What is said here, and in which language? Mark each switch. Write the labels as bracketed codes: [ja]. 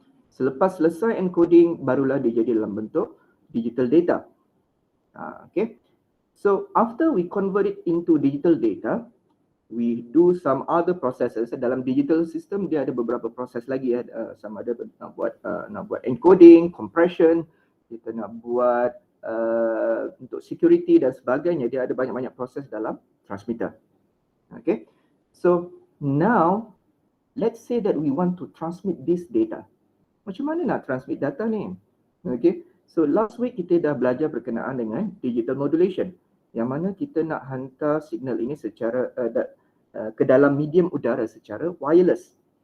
[ms] Selepas selesai encoding, barulah dia jadi dalam bentuk digital data. [en] Okay, so after we convert it into digital data, we do some other processes. [ms] Dalam digital system dia ada beberapa proses lagi. Sama ada nak buat encoding, compression, kita nak buat untuk security dan sebagainya. Dia ada banyak-banyak proses dalam transmitter. [en] Okay, so now let's say that we want to transmit this data. [ms] Macam mana nak transmit data ni? [en] Okay, so last week [ms] kita dah belajar berkenaan dengan digital modulation, yang mana kita nak hantar signal ini secara ke dalam medium udara secara wireless.